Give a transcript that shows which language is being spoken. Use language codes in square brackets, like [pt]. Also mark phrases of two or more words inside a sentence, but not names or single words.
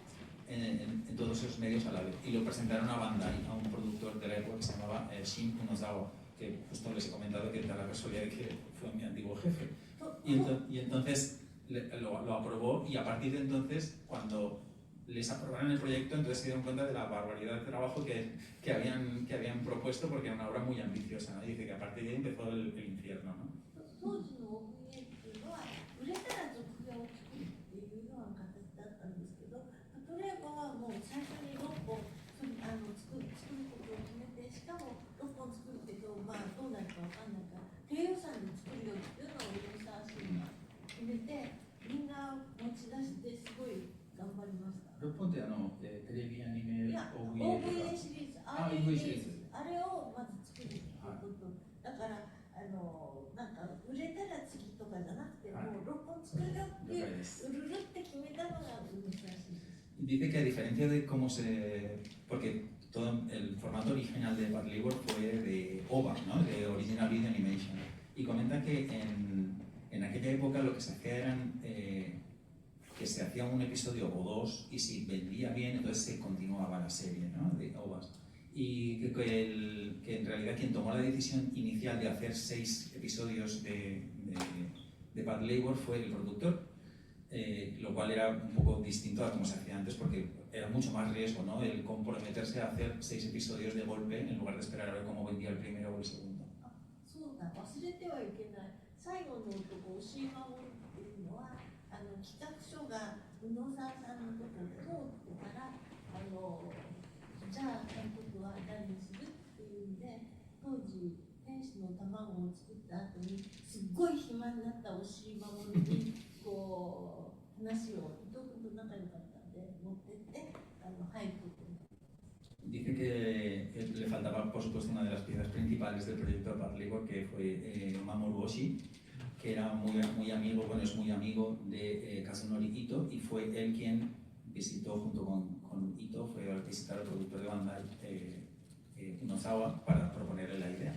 [es] medios a la vez, y lo presentaron a Bandai, a un productor de la época que se llamaba Shin Unozawa, que justo les he comentado que da la casualidad de que fue mi antiguo jefe, y entonces lo aprobó, y a partir de entonces, cuando les aprobaron el proyecto, entonces se dieron cuenta de la barbaridad de trabajo que habían propuesto, porque era una obra muy ambiciosa, ¿no? Y dice que a partir de ahí empezó el infierno, ¿no? [ja] 当時のオープンエイっていうのは売れたら続編を作るっていうような形だったんですけど、例えばもう最初に6本作ることを決めて、しかも6本作るけど、まあどうなるかわかんないから低予算で作るよっていうのを大沢氏が決めて、みんな持ち出してすごい頑張りました。 6本ってテレビアニメ OVA シリーズ、あれをまず作るっていうこと、だからなんか売れたら次とかじゃなくて、もう6本作るよって売るって決めたのが難しいです。 [es] Dice que a diferencia de cómo porque todo el formato original de Path Labor fue de OVA, ¿no? De Original Video Animation, y comenta que en aquella época lo que se hacía eran que se hacía un episodio o dos, y si vendía bien entonces se continuaba la serie, ¿no? De OVAs, y que en realidad quien tomó la decisión inicial de hacer 6 episodios de Path Labor fue el productor, lo cual era un poco distinto a como se hacía antes, porque era mucho más riesgo, ¿no? El comprometerse a hacer 6 episodios de golpe en lugar de esperar a ver cómo vendía el primero o el segundo. [ja] そうだ、忘れてはいけない。最後の男、押井守っていうのは企画書が宇野沢さんのところを通ってから、じゃあ監督は誰にするっていうんで、当時天使の卵を作った後にすっごい暇になった押井守にこう話を伊藤君と仲良かったんで持ってって入ることに。 [es] Dice que le faltaba, por supuesto, una de las piezas principales del proyecto de Path Labor, que fue Mamoru Oshii, que era muy amigo, bueno, es muy amigo de Kazunori Ito, y fue él quien visitó junto con Ito, fue a visitar al productor de Bandai, Unozawa, para proponerle la idea.